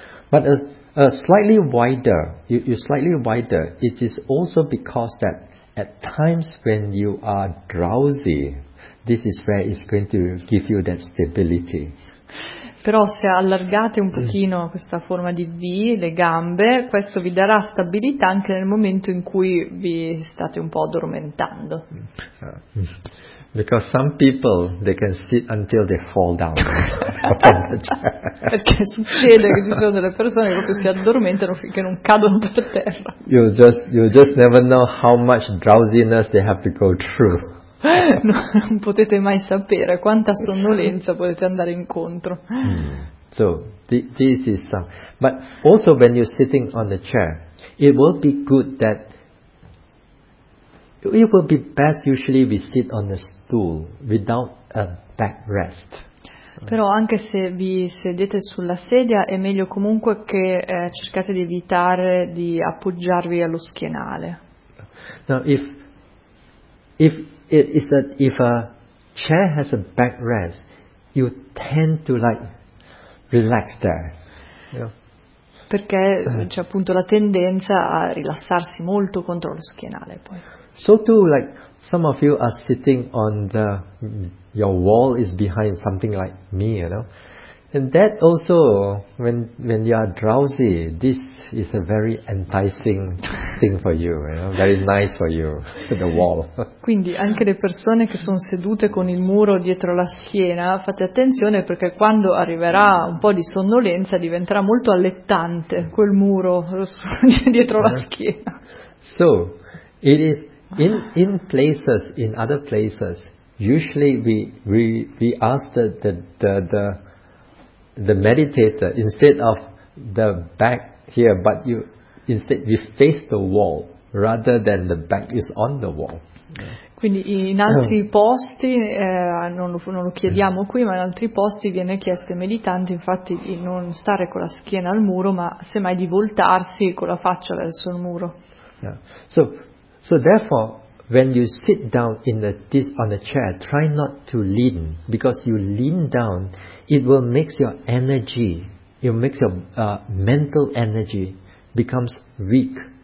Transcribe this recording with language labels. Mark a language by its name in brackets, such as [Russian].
[English] But a slightly wider, you slightly wider. It is also because that at times when you are drowsy, this is where it's going to give you that stability. [Italian] però se allargate un pochino questa forma di V, le gambe, questo vi darà stabilità anche nel momento in cui vi state un po' addormentando. [English] Because some people they can sit until they fall down. [Italian] Perché succede che ci sono delle persone che si addormentano finché non cadono per terra. [English] You just never know how much drowsiness they have to go through. [Italian] Non potete mai sapere quanta sonnolenza potete andare incontro. [English] So this is some. But also when you're sitting on the chair, it will be good that. It will be best usually we sit on a stool without a backrest. [Italian] Però anche se vi sedete sulla sedia è meglio comunque che cercate di evitare di appoggiarvi allo schienale. [English] Now if a chair has a backrest, you tend to like relax there. You know? [Italian] Perché c'è appunto la tendenza a rilassarsi molto contro lo schienale poi. [English] So too, like some of you are sitting on the your wall is behind something like me, you know, and that also when you are drowsy, this is a very enticing thing for you, you know, very nice for you, the wall. [Italian] Quindi anche le persone che sono sedute con il muro dietro la schiena, fate attenzione perché quando arriverà un po' di sonnolenza diventerà molto allettante quel muro dietro la schiena. [English] So it is. In places, in other places, usually we ask the meditator instead of the back here, but you instead we face the wall rather than the back is on the wall. [Italian] Quindi in altri posti non lo chiediamo qui, ma in altri posti viene chiesto ai meditanti infatti di non stare con la schiena al muro, ma semmai di voltarsi con la faccia verso il muro. [English] So therefore, when you sit down in on a chair, try not to lean, because you lean down, it will make your energy, it makes your mental energy becomes weak.